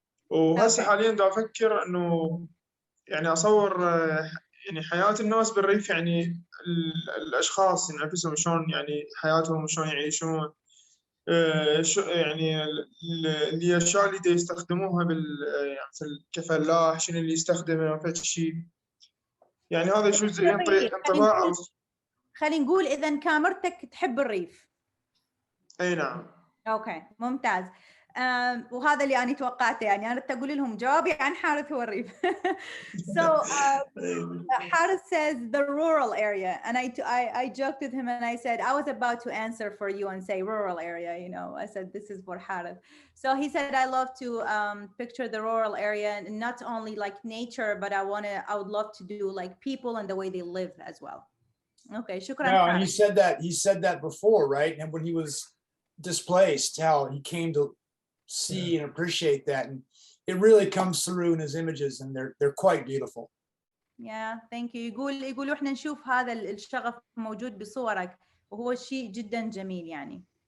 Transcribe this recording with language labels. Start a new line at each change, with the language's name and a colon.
Arabic: وهسه حاليا دا أفكر إنه يعني أصور يعني حياة الناس بالريف، يعني الأشخاص يعني نفسهم شلون يعني حياتهم شلون يعيشون، يعني اللي الأشياء اللي يستخدموها يعني كفلاح، شنو اللي يستخدمه فد شيء. يعني هذا شو ينطي انطباع. خلينا نقول إذا كاميرتك تحب الريف. أي نعم. أوكي ممتاز. وهذا اللي أنا توقعته، يعني أنا تقول لهم جوابي عن حارث هو الريف.
English: So Harith says the rural area, and I joked with him and I said I was about to answer for you and say rural area. You know, I said this is for Harith. So he said I love to picture the rural area, and not only like nature, but I would love to do like people and the way they live as well. Okay, shukran. Yeah, and he said that before, right? And when he was displaced, how he came to see and appreciate that, and it really comes through in his images, and they're quite beautiful. Yeah, thank you.
Arabic: يقولوا احنا نشوف هذا الشغف موجود بصورك، وهو شيء جدا جميل يعني.